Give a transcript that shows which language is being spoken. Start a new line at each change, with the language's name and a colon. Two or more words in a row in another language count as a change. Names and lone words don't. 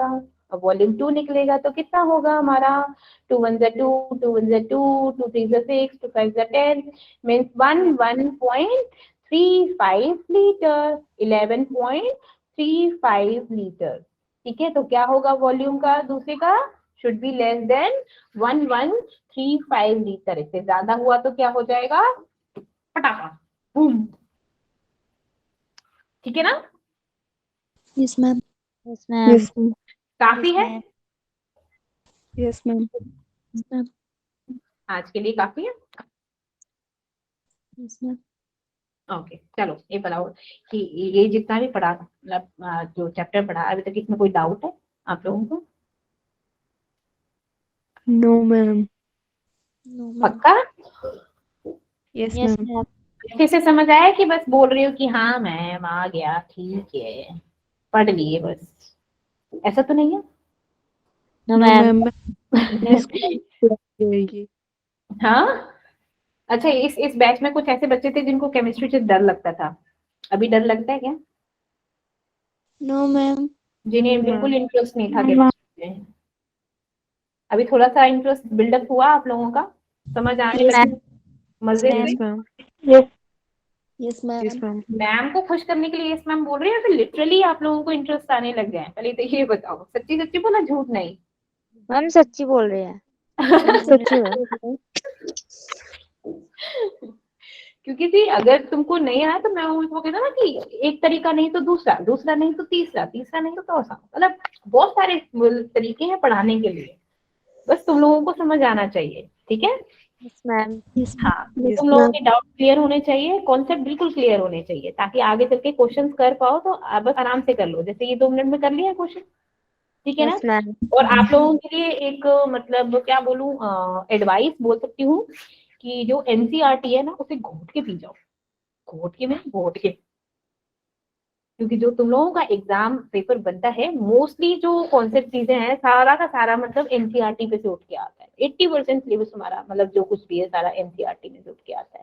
Hindi: अब वॉल्यूम 2 निकलेगा तो कितना होगा हमारा 2 1 2 2 1 2 2 3 6 2 5 10 मीन्स 11.35 लीटर, 11.35 लीटर। ठीक है, तो क्या होगा वॉल्यूम का दूसरे का
English: should be less than
Hindi: 1135 लीटर। इससे ज्यादा हुआ तो क्या हो जाएगा पटाखा बूम। ठीक है ना,
English: Yes, ma'am. Yes, ma'am. Yes, ma'am.
Hindi: काफी है
English: Yes, ma'am. Yes, ma'am.
Hindi: आज के लिए, काफी है।
English: Yes, ma'am.
Hindi: ओके चलो ये बताओ कि ये जितना भी पढ़ा, मतलब जो चैप्टर पढ़ा अभी तक, इसमें कोई डाउट है आप लोगों को?
English: No, ma'am. No, ma'am.
Hindi: पक्का
English: Yes, Yes, ma'am. ma'am.
Hindi: अच्छे से समझ आया कि बस बोल रही हो कि हाँ मैम आ गया, ठीक है पढ़ लिए बस, ऐसा तो नहीं है?
English: No, No, ma'am. ma'am.
Hindi: इसको जाएगी। हाँ अच्छा, इस बैच में कुछ ऐसे बच्चे थे जिनको केमिस्ट्री से डर लगता था, अभी डर लगता है क्या?
English: No, ma'am.
Hindi: जिन्हें
English: No,
Hindi: बिल्कुल
English: ma'am.
Hindi: इंटरेस्ट नहीं था केमिस्ट्री में, अभी थोड़ा सा
English: interest buildup
Hindi: हुआ आप लोगों का, समझ आने
English: Yes,
Hindi: लगी, मजे
English: ma'am.
Hindi: हुए?
English: Yes, ma'am. Yes, ma'am. Yes, ma'am.
Hindi: मैम को खुश करने के लिए
English: yes ma'am
Hindi: बोल रही है, फिर लिटरली आप लोगों को इंटरेस्ट आने लग गया है? पहले तो ये बताओ, सच्ची सच्ची बोला, झूठ नहीं। हम सच्ची बोल रहे हैं। सच में। क्योंकि जी अगर तुमको नहीं आया तो मैं वो कहता ना कि एक तरीका नहीं तो दूसरा, दूसरा नहीं तो तीसरा, तीसरा नहीं तो चौथा, मतलब बहुत सारे तरीके हैं पढ़ाने के लिए, बस तुम लोगों को समझ आना चाहिए। ठीक है,
English: Yes, ma'am. Yes, ma'am.
Hindi: हाँ
English: Yes,
Hindi: तुम लोगों
English: ma'am.
Hindi: के
English: doubt clear
Hindi: होने चाहिए, कॉन्सेप्ट बिल्कुल क्लियर होने चाहिए, ताकि आगे चल के क्वेश्चंस कर पाओ तो आप बस आराम से कर लो, जैसे ये 2 मिनट में कर लिया क्वेश्चन। ठीक है ना,
English: Yes, ma'am.
Hindi: और आप लोगों के लिए एक मतलब क्या बोलूं, एडवाइस बोल सकती हूँ कि जो एनसीईआरटी है ना उसे घोट के पी जाओ, घोट के में घोट के, क्योंकि जो तुम लोगों का
English: exam paper
Hindi: बनता है मोस्टली जो कॉन्सेप्ट चीजें हैं सारा का सारा मतलब एनसीईआरटी पे से उठ के आता है, 80% सिलेबस हमारा मतलब जो कुछ भी है सारा एनसीईआरटी में से उठ के आता है।